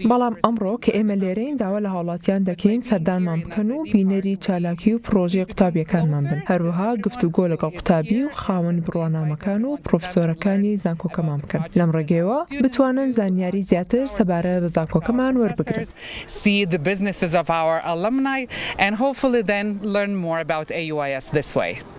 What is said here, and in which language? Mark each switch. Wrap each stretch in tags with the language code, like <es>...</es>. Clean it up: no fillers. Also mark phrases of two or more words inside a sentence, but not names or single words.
<ckb>بەڵام ئەمڕۆ کە ئێمە لێرەین داوا لە هاوڵاتیان دەکەین سەردانمان بکەن و بینەری چالاکی و پرۆژەی قوتابیەکانمان بن. هەروەها گفتوگۆ لەگەڵ قوتابی و خاوەن بڕوانامەکان و پرۆفسۆرەکانی زانکۆکەمان بکەن. لەم ڕێگەیەوە بتوانن زانیاری زیاتر سەبارە بە زانکۆکەمان وەربگرن.</ckb> <en>See the businesses of our alumni and hopefully then learn more about AUIS this way.</en>